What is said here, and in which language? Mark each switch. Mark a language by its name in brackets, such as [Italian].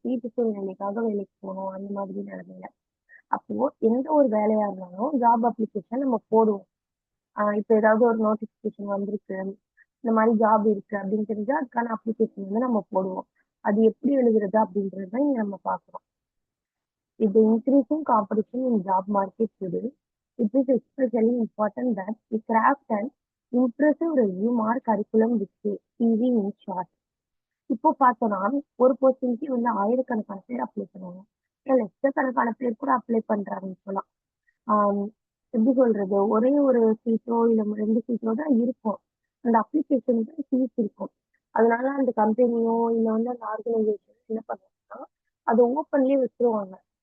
[Tamil] வீட்டு சூழ்நிலைக்காக வேலைக்கு போணும் அந்த மாதிரி நிலைமையில. அப்போ எந்த ஒரு வேலையா இருந்தாலும் ஜாப் அப்ளிகேஷன் நம்ம போடுவோம். இப்ப ஏதாவது ஒரு நோட்டிஃபிகேஷன் வந்திருக்கு. இந்த மாரி ஜாப் இருக்கு அப்படின்னு தெரிஞ்சா அதுக்கான அப்ளிகேஷன் வந்து நம்ம போடுவோம். அது எப்படி எழுதுறது அப்படின்றது தான் இங்க நம்ம பார்க்குறோம். [English] With the increasing competition in job market today, it is especially important that we craft an impressive resume or curriculum with a CV in short. [Tamil] இப்போ பார்த்தோம்னா, ஒரு போஸ்டிங்க்கு வந்து ஆயிரக்கணக்கான பேர் அப்ளை பண்ணுவாங்க. இல்ல லட்சக்கணக்கான பேர் கூட அப்ளை பண்றாங்க இப்பலாம். ஆம், எப்படி சொல்றது? ஒரே ஒரு சீட்டோ, இல்ல 2 சீட்டோ தான் இருக்கும். அந்த அப்ளிகேஷனுக்கு ஃபீஸ் இருக்கும். அதனால அந்த கம்பெனியோ, இல்ல வந்து அந்த ஆர்கனைசேஷன் என்ன பண்ணுவாங்கன்னா, அத ஓப்பன்லயே வச்சுருவாங்க.